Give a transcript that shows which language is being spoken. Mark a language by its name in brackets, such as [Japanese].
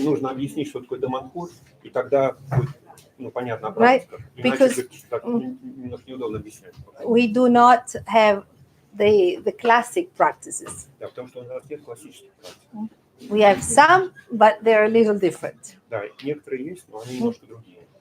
[Russian] нужно объяснить, что такое Даманхур, и тогда будет понятно [English] Right, [Russian] практика. [English] because- [Russian] Иначе так немножко неудобно объяснять. [English] we do not have the classic practices. [Russian] Да, потому что у нас нет классических практик. [English] We have some, but they're a little different. [Russian] Да, некоторые есть, но они немножко другие.